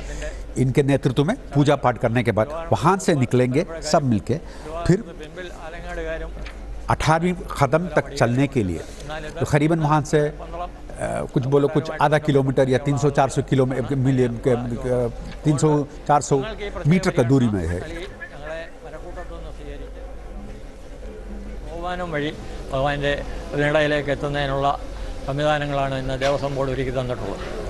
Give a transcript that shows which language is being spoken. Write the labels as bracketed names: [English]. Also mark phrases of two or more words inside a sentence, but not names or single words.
[Hindi] इनके नेतृत्व में पूजा पाठ करने के बाद वहाँ से निकलेंगे सब मिलके, फिर 18वीं कदम तक चलने के लिए तो करीबन वहाँ से कुछ बोलो कुछ आधा किलोमीटर या 300-400 किलोमीटर 300-400 मीटर का दूरी में है। [Malayalam] വഴി ഭഗവാന്റെ പ്രതിനിടയിലേക്ക് എത്തുന്നതിനുള്ള സംവിധാനങ്ങളാണ് ഇന്ന് ദേവസ്വം ബോർഡ് ഒരുക്കി തന്നിട്ടുള്ളത്.